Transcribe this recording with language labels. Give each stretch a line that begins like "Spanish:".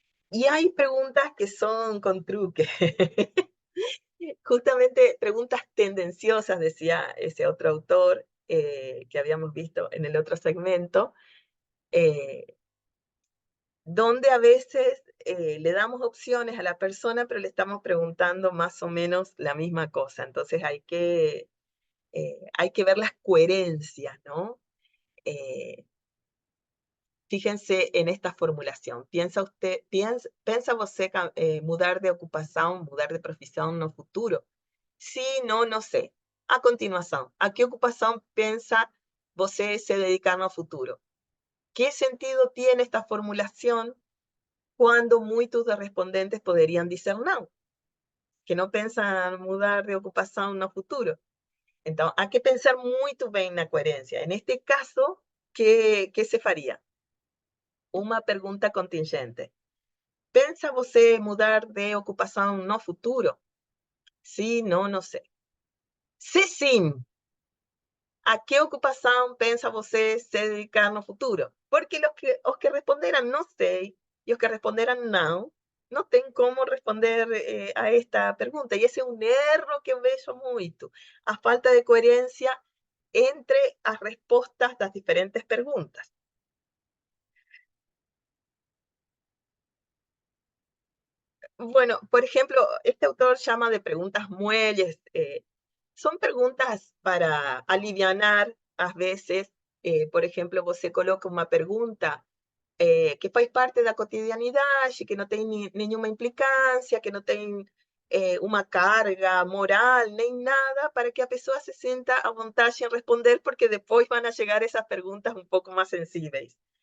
Spanish: Y hay preguntas que son con truque. Justamente preguntas tendenciosas, decía ese otro autor que habíamos visto en el otro segmento, eh, donde a veces le damos opciones a la persona, pero le estamos preguntando más o menos la misma cosa. Entonces hay que ver las coherencias, ¿no? Eh, Fíjense en esta formulación.
Portuguese: Pensa você mudar de ocupação, mudar de profissão no futuro? Sim, não sei. A continuação, a que ocupação pensa você se dedicar no futuro?
Spanish: ¿Qué sentido tiene esta formulación cuando muchos de respondentes podrían decir no, que no pensan
Portuguese: mudar de ocupação no futuro?
Spanish: Entonces, hay que pensar
Portuguese: muito bem na
Spanish: coherencia. En este caso, ¿qué se faria?
Portuguese: Uma pergunta contingente. Pensa você mudar de ocupação no futuro? Sim, não sei. Se sim, a que ocupação pensa você se dedicar no futuro? Porque os que responderam não sei e os que responderam não tem como responder a esta pergunta. E esse é um erro que eu vejo muito. A falta de coerência entre as respostas das diferentes perguntas.
Spanish: Bueno, por ejemplo, este autor llama de preguntas muelles. Son preguntas para alivianar, a veces,
Portuguese: por exemplo, você coloca uma pergunta que faz parte da cotidianidade, que não tem nenhuma implicância, que não tem uma carga moral, nem nada, para que a pessoa se sinta à vontade em responder, porque depois vão chegar essas perguntas um pouco mais sensíveis.